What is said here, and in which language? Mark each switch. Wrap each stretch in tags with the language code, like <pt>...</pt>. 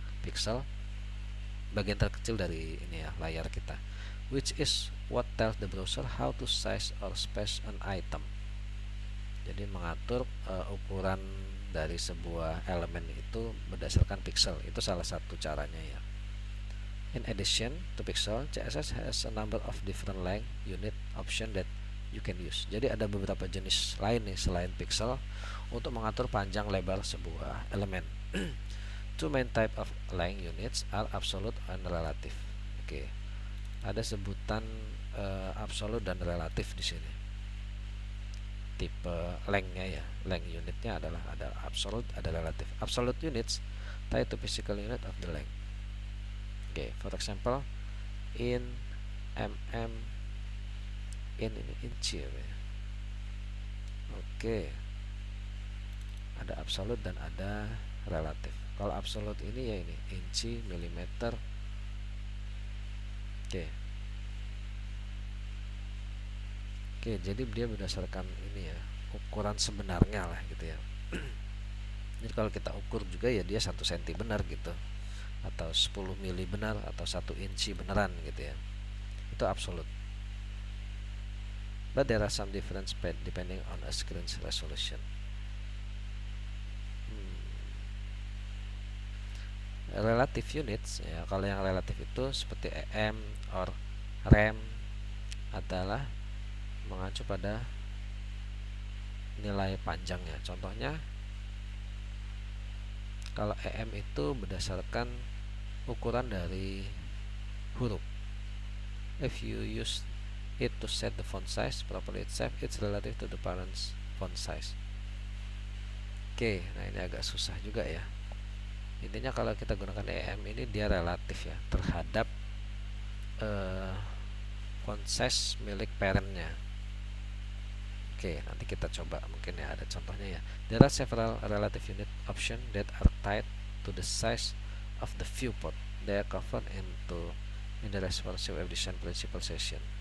<id>Pixel bagian terkecil dari ini ya, layar kita,</id> <en>which is what tells the browser how to size or space an item.</en> <id>Jadi mengatur ukuran dari sebuah elemen itu berdasarkan pixel. Itu salah satu caranya ya.</id> <en>In addition to pixel, CSS has a number of different length unit option that you can use.</en> <id>Jadi ada beberapa jenis lain nih selain pixel untuk mengatur panjang lebar sebuah elemen.</id> <en>Two main type of length units are absolute and relative.</en> <id>Oke. Ada sebutan absolute dan relatif di sini. Tipe length-nya ya, length unitnya adalah ada absolute, ada relatif.</id> <en>Absolute units tied to physical unit of the length. Oke, for example, in mm, in</en> <id>ini inci ya. Oke, ada absolute dan ada relatif. Kalau absolute ini ya ini inci, milimeter. Oke, jadi dia berdasarkan ini ya, ukuran sebenarnya lah gitu ya. Jadi kalau kita ukur juga ya dia 1 cm benar gitu, atau 10 mili benar, atau 1 inci beneran gitu ya. Itu absolute.</id> <en>But there are some difference depending on a screen's resolution.</en> <id>Relative units ya, kalau yang relatif itu seperti em or rem adalah mengacu pada nilai panjangnya. Contohnya kalau em itu berdasarkan ukuran dari huruf.</id> <en>If you use it to set the font size properly itself, it's relative to the parent's font size.</en> <id>Oke, nah ini agak susah juga ya. Intinya kalau kita gunakan em ini dia relatif ya terhadap font size milik parentnya. Oke, nanti kita coba mungkin ya ada contohnya ya.</id> <en>There are several relative unit option that are tied to the size of the viewport. They are covered in the responsive edition principal session.</en>